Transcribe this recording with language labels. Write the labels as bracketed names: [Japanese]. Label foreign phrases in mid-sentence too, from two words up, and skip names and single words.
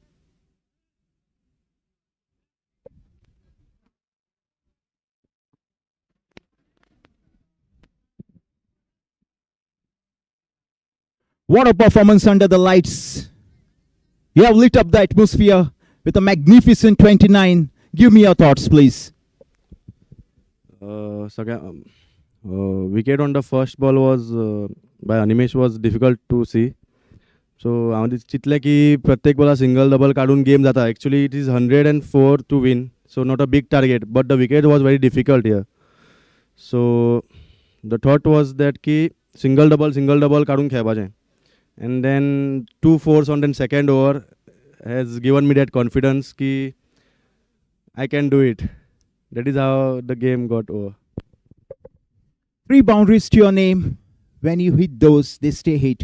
[English] What a performance under the lights. You have lit up the atmosphere with a magnificent 29. Give me your thoughts, please. Wicket on the first ball was by Animesh was difficult to see. [Konkani] So हांव चिंतलें की प्रत्येक बॉला [English] single double [Konkani] काडून गेम जाता. [English] Actually it is 104 to win, so not a big target, but the wicket was very difficult here. So the thought was that की single double [Konkani] काडून खेळपाचें. [English] And then 2 fours on the second over has given me that confidence ki I can do it. That is how the game got over. 3 boundaries to your name. When you hit those, they stay hit.